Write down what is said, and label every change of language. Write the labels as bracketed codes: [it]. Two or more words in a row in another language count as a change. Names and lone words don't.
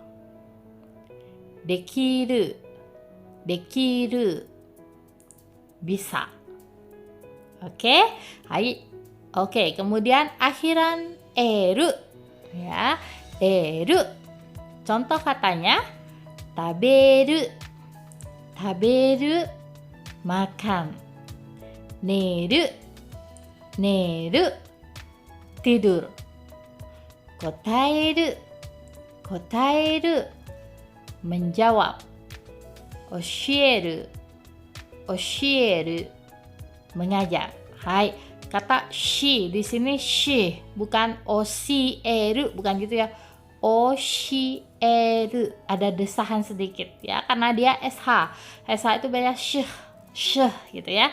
[ja] できる、できる, [id] bisa. Oke, hai. Oke, kemudian akhiran eru, ya, eru. Contoh katanya [ja] 食べる、食べる, [id] makan. [ja] 寝る、寝る, tidur. 答える、答える, menjawab. 教える、教える, [id] mengajar. Hai, kata shi di sini shi, bukan oshieru, bukan gitu ya. Oshieru, ada desahan sedikit ya, karena dia sh. Sh itu beda sh, sh gitu ya.